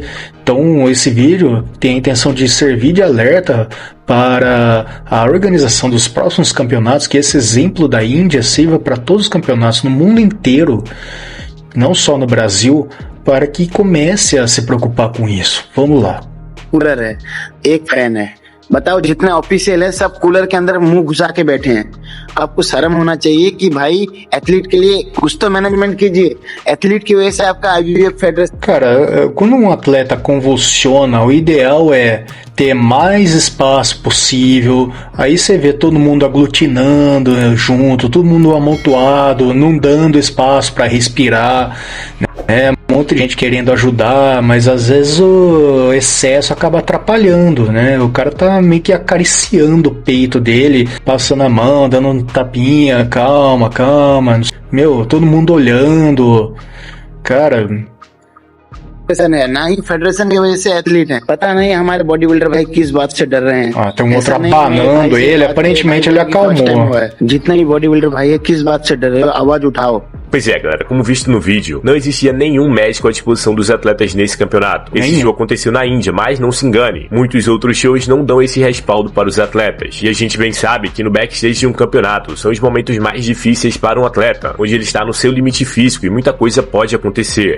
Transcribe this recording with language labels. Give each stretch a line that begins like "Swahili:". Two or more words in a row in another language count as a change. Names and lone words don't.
Portuguese: Então esse vídeo tem a intenção de servir de alerta para a organização dos próximos campeonatos, que esse exemplo da Índia sirva para todos os campeonatos no mundo inteiro, não só no Brasil, para que comece a se preocupar com isso. Vamos lá.
Hindi: कूलर है, एक फैन है, बताओ जितने ऑफिशियल है सब कूलर के अंदर मुंह घुसा के बैठे हैं। आपको शर्म होना चाहिए कि भाई एथलीट के लिए कुछ तो मैनेजमेंट कीजिए। एथलीट की वजह से आपका आईबीबीएफ फेडरेशन।
Portuguese: Cara, quando um atleta convulsiona, o ideal é ter mais espaço possível. Aí você vê todo mundo aglutinando junto, todo mundo amontoado, não dando espaço para respirar, né? Um monte de gente querendo ajudar, mas às vezes o excesso acaba atrapalhando, né? O cara tá meio que acariciando o peito dele, passando a mão, dando um tapinha, calma, calma. Meu, todo mundo olhando. Cara...
Hindi: है ना ही फेडरेशन की वजह से एथलीट है। पता नहीं हमारे
English: body builder
Hindi: भाई किस बात से डर रहे हैं।
Portuguese: tem um outro abanando ele, aparentemente ele acalmou.
Hindi: जितना ही
English: body builder
Hindi: भाई है किस बात से डर रहे हो, आवाज उठाओ।
Portuguese: Pois é, galera, como visto no vídeo, não existia nenhum médico à disposição dos atletas nesse campeonato. Esse show aconteceu na Índia, mas não se engane, muitos outros shows não dão esse respaldo para os atletas. E a gente bem sabe que no backstage de um campeonato são os momentos mais difíceis para um atleta, onde ele está no seu limite físico e muita coisa pode acontecer.